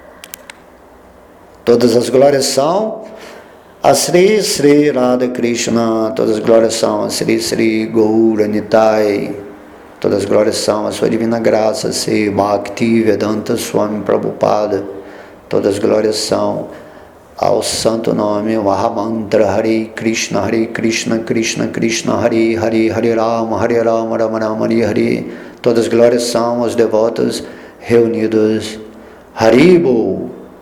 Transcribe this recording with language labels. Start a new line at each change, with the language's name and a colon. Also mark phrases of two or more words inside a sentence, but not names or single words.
Portuguese: Todas as glórias são a Sri Sri Radha Krishna, todas as glórias são a Sri Sri Gaura Nitai, todas as glórias são a sua divina graça, Sri Bhakti Vedanta Swami Prabhupada, todas as glórias são ao santo nome, o Mahamantra
Sanskrit: हरे कृष्ण कृष्ण कृष्ण हरे हरे हरे राम राम राम हरे हरे.
Portuguese: Todas as glórias são aos devotos reunidos. Haribo.